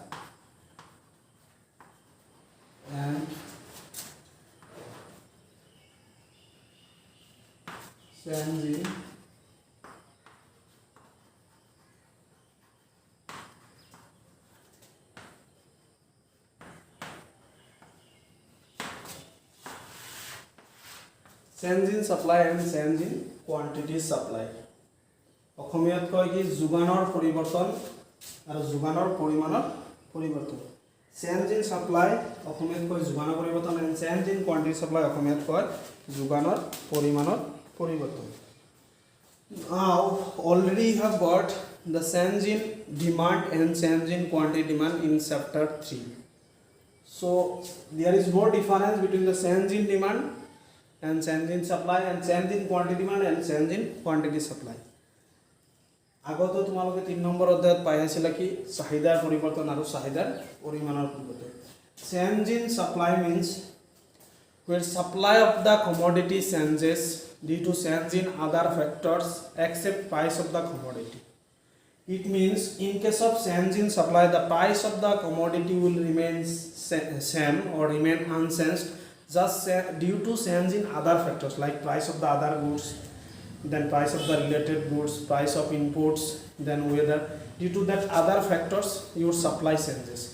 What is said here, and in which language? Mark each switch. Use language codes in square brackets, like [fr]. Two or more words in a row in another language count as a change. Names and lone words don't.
[en] and change in supply and change in quantity supply [as] অসমীয়াত কয় কি যোগানৰ পৰিৱৰ্তন আৰু যোগানৰ পৰিমাণৰ পৰিৱৰ্তন [en] change in supply [as] অসমীয়াত কয় যোগানৰ পৰিৱৰ্তন [en] আৰু change in quantity supply [as] অসমীয়াত কয় যোগানৰ পৰিমাণৰ পৰিৱৰ্তন [en] now already you have got the change in demand and change in quantity demand in chapter 3 so there is no difference between the change in demand and change in supply and change in quantity demand and change in quantity supply [as] আগত তোমালোকে 3 নম্বৰ অধ্যায়ত পাই আছিল কি চাহিদাৰ পৰিৱৰ্তন আৰু চাহিদাৰ পৰিমাণৰ পৰিৱৰ্তন [en] change in supply means where supply of the commodity changes due to change in other factors except price of the commodity. It means in case of change in supply, the price of the commodity will remain same or remain unchanged just due to change in other factors like price of the other goods, then price of the related goods, price of inputs, then whether due to that other factors your supply changes.